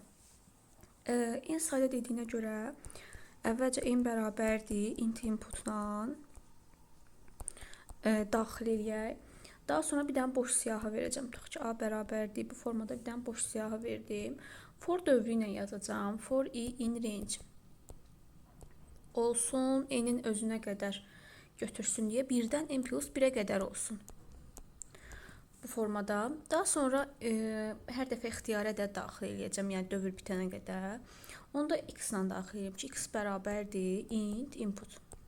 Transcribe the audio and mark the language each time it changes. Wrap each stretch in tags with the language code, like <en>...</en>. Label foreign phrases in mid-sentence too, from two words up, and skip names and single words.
<az>N sayda dediyinə görə əvvəlcə n bərabərdir</az> <en>int inputla</en> <az>daxil eləyək. Daha sonra bir dənə boş siyahı verəcəm. Tutaq ki, a bərabərdir. Bu formada bir dənə boş siyahı verdim. For dövrü ilə yazacağım.</az> <en>For i in range</en> <az>olsun, n-in özünə qədər götürsün deyə 1-dən n plus 1-ə qədər olsun. bu formada. Daha sonra hər dəfə ixtiyari ədəd daxil edəcəm, yəni dövr bitənə qədər. Onu da x ilə daxil edəcəm ki, x bərabərdir</az> <en>int input.</en>